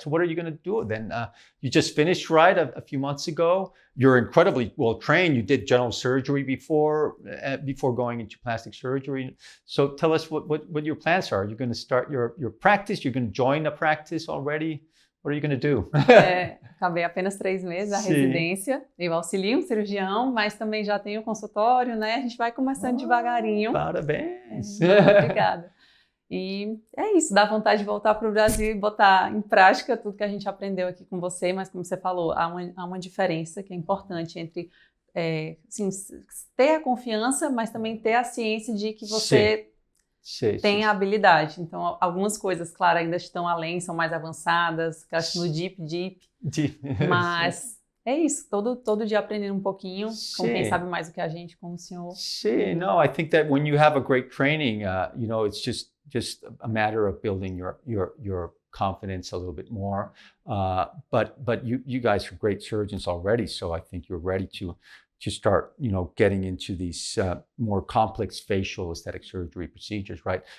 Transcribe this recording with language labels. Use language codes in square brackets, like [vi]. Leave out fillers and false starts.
[en] So what are you going to do then? You just finished, right, a few months ago. You're incredibly well trained. You did general surgery before going into plastic surgery. So tell us what your plans are. You're going to start your practice. You're going to join a practice already. What are you going to do? [pt] Acabei apenas 3 meses a residência. Eu auxilio um cirurgião, mas também já tenho consultório, né? A gente vai começando devagarinho. Parabéns! Obrigada. E é isso, dá vontade de voltar para o Brasil e botar em prática tudo que a gente aprendeu aqui com você, mas como você falou, há uma diferença que é importante entre assim, ter a confiança, mas também ter a ciência de que você tem a habilidade. Então, algumas coisas, claro, ainda estão além, são mais avançadas, que eu acho no deep. Mas é isso, todo dia aprendendo um pouquinho, com quem sabe mais do que a gente, como o senhor. [en] No, I think that when you have a great training, it's just a matter of building your confidence a little bit more. But you guys are great surgeons already, so I think you're ready to start, getting into these more complex facial aesthetic surgery procedures, right?